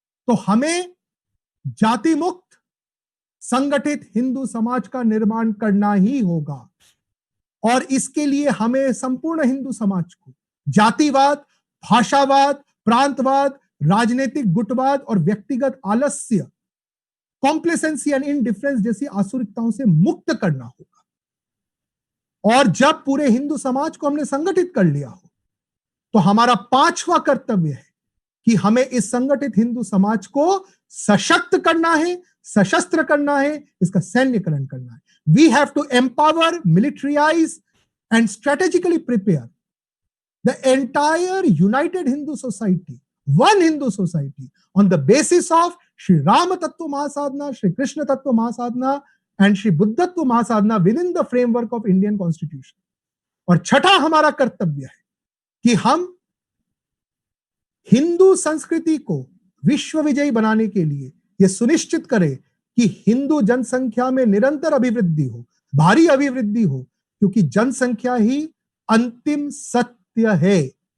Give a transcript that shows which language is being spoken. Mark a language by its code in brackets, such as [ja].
[hi] तो हमें जाति मुक्त संगठित हिंदू समाज का निर्माण करना ही होगा, और इसके लिए हमें संपूर्ण हिंदू समाज को जातिवाद, भाषावाद, प्रांतवाद, राजनीतिक गुटवाद और व्यक्तिगत आलस्य, [en] complacency and indifference [hi] जैसी आसुरिकताओं से मुक्त करना होगा। और जब पूरे हिंदू समाज को हमने संगठित कर लिया हो, तो हमारा पांचवा कर्तव्य है कि हमें इस संगठित हिंदू समाज को सशक्त करना है, सशस्त्र करना है, इसका सैन्यकरण करना है। [en] We have to empower, militarize and strategically prepare the entire united Hindu society, one Hindu society, on the basis of Shri Rama Tattva Mahasadhana, Shri Krishna Tattva Mahasadhana and Shri Buddhatva Mahasadhana within the framework of Indian Constitution. [hi] और छठा हमारा कर्तव्य है कि हम हिंदू संस्कृति को विश्व विजयी बनाने के लिए यह सुनिश्चित करें कि हिंदू जनसंख्या में निरंतर अभिवृद्धि हो, भारी अभिवृद्धि हो, क्योंकि जनसंख्या ही अंतिम सत्य है।